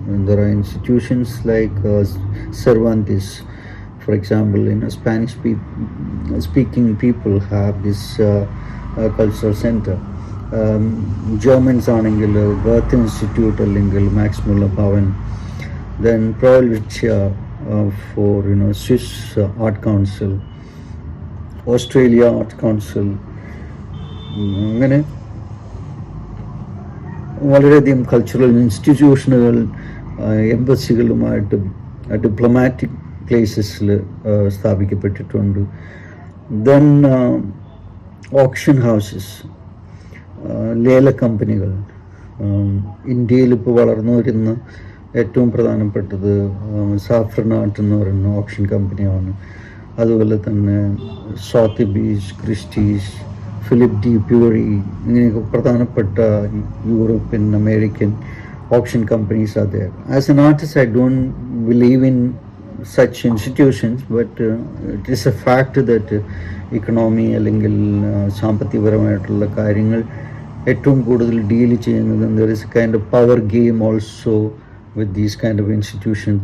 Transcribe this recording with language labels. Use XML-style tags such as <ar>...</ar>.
<en>There are institutions like Cervantes, for example, Spanish speaking people have this cultural center.</en> <ml>Germans ആണെങ്കിൽ birth institute അല്ലെങ്കിൽ max മുല്ലർ Bhavan,</ml> <en>then Provincia for Swiss Art Council,</en> <ml>Australia Art Council, അങ്ങനെ വളരെയധികം cultural ഇൻസ്റ്റിറ്റ്യൂഷനുകൾ എംബസികളുമായിട്ട് diplomatic പ്ലേസസിൽ സ്ഥാപിക്കപ്പെട്ടിട്ടുണ്ട്. Then option houses, ലേല കമ്പനികൾ. ഇന്ത്യയിൽ ഇപ്പോൾ വളർന്നു വരുന്ന ഏറ്റവും പ്രധാനപ്പെട്ടത് സാഫ്രൻ ആർട്ട് എന്ന് പറയുന്ന ഓപ്ഷൻ കമ്പനിയാണ്. അതുപോലെ തന്നെ സോത്തിബീസ്, ക്രിസ്റ്റീസ്, ഫിലിപ്പ് ഡി പ്യൂറി, ഇങ്ങനെയൊക്കെ പ്രധാനപ്പെട്ട European American</ml> <en>auction companies are there. As an artist, I don't believe in such institutions, but it is a fact that economy</en> <ml>അല്ലെങ്കിൽ സാമ്പത്തികപരമായിട്ടുള്ള കാര്യങ്ങൾ ഏറ്റവും കൂടുതൽ ഡീൽ ചെയ്യുന്നത്,</ml> <en>there is a kind of power game also with these kind of institutions.</en>